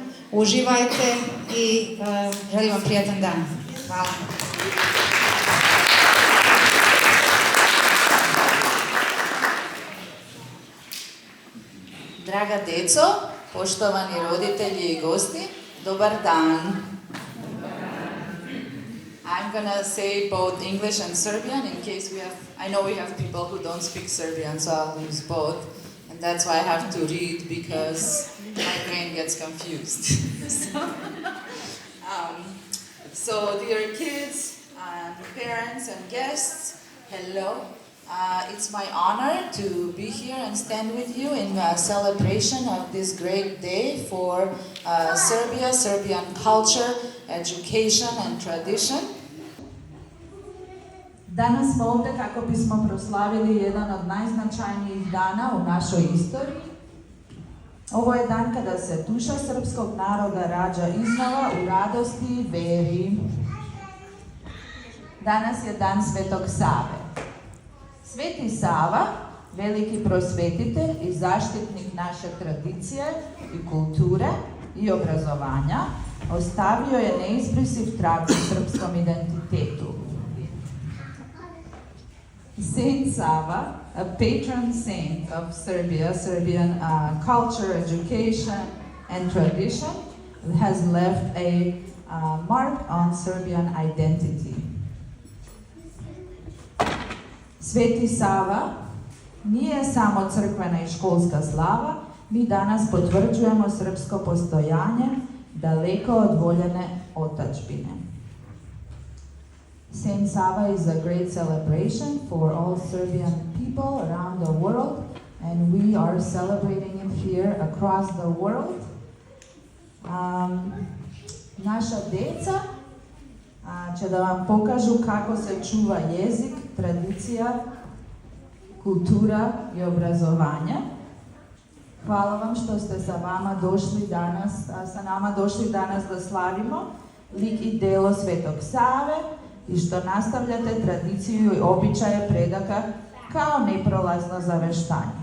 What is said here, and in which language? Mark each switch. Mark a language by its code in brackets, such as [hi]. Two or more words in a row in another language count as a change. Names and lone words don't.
[sr] Uživajte i želim vam prijatan dan. Hvala. Draga deco, poštovani roditelji i gosti, dobar dan. [en] I'm gonna say both English and Serbian in case I know we have people who don't speak Serbian, so I'll use both. And that's why I have to read because my brain gets confused. So dear kids and parents and guests, hello. It's my honor to be here and stand with you in a celebration of this great day for Serbia, Serbian culture, education and tradition. [sr] Danas smo ovdje kako bismo proslavili jedan od najznačajnijih dana u našoj istoriji. Ovo je dan kada se duša srpskog naroda rađa iznova u radosti i veri. Danas je dan Svetog Save. Sveti Sava, veliki prosvetitelj i zaštitnik naše tradicije i kulture i obrazovanja, ostavio je neizbrisiv trag u srpskom identitetu. [en] Saint Sava, a patron saint of Serbia, Serbian culture, education and tradition, has left a mark on Serbian identity. [sr] Sveti Sava nije samo crkvena i školska slava, mi danas potvrđujemo srpsko postojanje daleko od voljene otadžbine. [en] Saint Sava is a great celebration for all Serbian people around the world, and we are celebrating him here across the world. [sr] Naša deca će da vam pokažu kako se čuva jezik, tradicija, kultura i obrazovanje. Hvala vam što ste sa nama došli danas da slavimo lik i delo Svetog Save i što nastavljate tradiciju i običaje predaka kao neprolazno zaveštanje.